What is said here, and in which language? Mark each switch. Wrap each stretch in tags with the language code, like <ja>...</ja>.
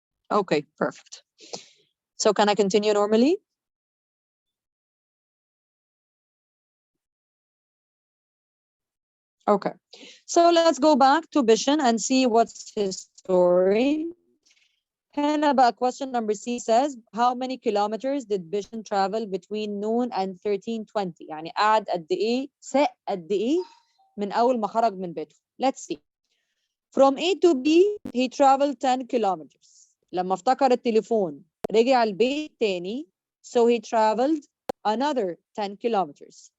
<en>Okay, perfect. So can I continue normally? Okay, so let's go back to Bishan and see what's his story.</en> <ar>هنا بقى</ar> <en>question number C says how many kilometers did Bishan travel between noon and 13:20</en> <ar>يعني قعد قد ايه ساق قد ايه من اول ما خرج من بيته.</ar> <en>Let's see. From A to B he traveled 10 kilometers.</en> <ar>لما افتكر التليفون رجع البيت تاني,</ar> <en>so he traveled another 10 kilometers.</en>